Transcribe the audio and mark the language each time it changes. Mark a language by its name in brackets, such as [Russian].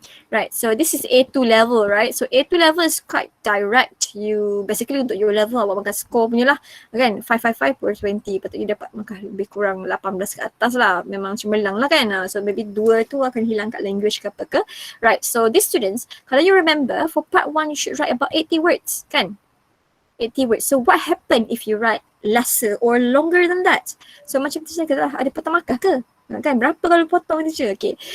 [English] Right, so this is A2 level, right? So A2 level is quite direct. You basically [Malay] untuk your level awak makan score punya lah. Kan 555 per 20. Patut you dapat makan lebih kurang 18 ke atas lah. Memang cemerlang lah kan. So maybe 2 tu akan hilang kat language ke apa ke. [English] Right, so these students, kalau you remember, for part 1 you should write about 80 words kan? 80 words. So what happen if you write lesser or longer than that? [Malay] So macam tu saya kata, ada potong markah ke? Kan berapa kalau potong teacher? Okay.